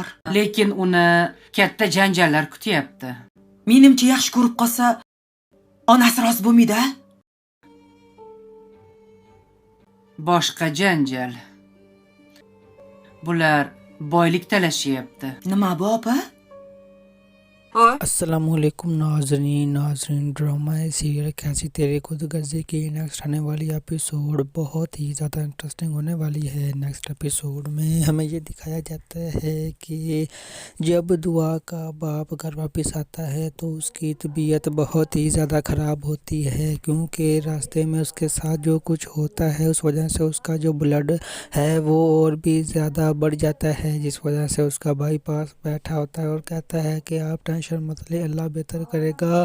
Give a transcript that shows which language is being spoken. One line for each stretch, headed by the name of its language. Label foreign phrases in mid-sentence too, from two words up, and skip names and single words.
Uzbek: Lekin uni katta janjallar kutyapti. Menimcha yaxshi ko'rib qolsa, onasi rozi bo'lmaydi. Boshqa janjal. Bular boylik talashyapti. Nima bu opa? Hoy.
Urdu: السلام علیکم ناظرین
English: drama serial
Urdu: کیسی تیرے خود گزے کی نیکسٹ آنے والی ایپیسوڈ بہت ہی زیادہ انٹرسٹنگ ہونے والی ہے.
English: next episode
Urdu: میں ہمیں یہ دکھایا جاتا ہے کہ جب دعا کا باپ گھر واپس آتا ہے تو اس کی طبیعت بہت ہی زیادہ خراب ہوتی ہے، کیونکہ راستے میں اس کے ساتھ جو کچھ ہوتا ہے اس وجہ سے اس کا جو بلڈ ہے وہ اور بھی زیادہ بڑھ جاتا ہے، جس وجہ سے اس کا بھائی پاس بیٹھا ہوتا ہے اور کہتا ہے کہ آپ ٹینشن ٹینشن مت لے، اللہ بہتر کرے گا.